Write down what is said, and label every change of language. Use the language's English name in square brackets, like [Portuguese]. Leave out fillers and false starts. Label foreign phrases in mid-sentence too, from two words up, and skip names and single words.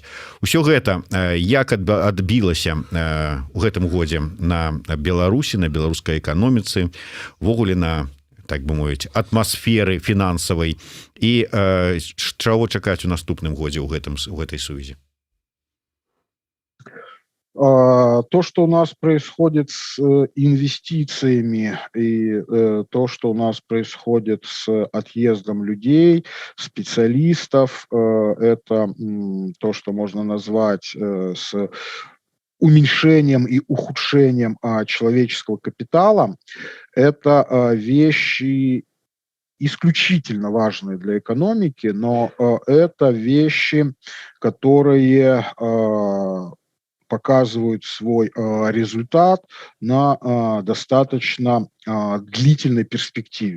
[Belarusian] Усё гэта як адбілася у гэтым годзе на Беларусі, на беларускай эканоміцы, ввогуле на, так бы мовіць, атмасферы фінансавай і чаго чакаць у наступным годзе ў гэтай сувязі? [Russian] То, что у нас происходит с инвестициями и то, что у нас происходит с отъездом людей, специалистов, это то, что можно назвать с уменьшением и ухудшением человеческого капитала, это вещи исключительно важные для экономики, но это вещи, которые показывают свой результат на достаточно длительной перспективе.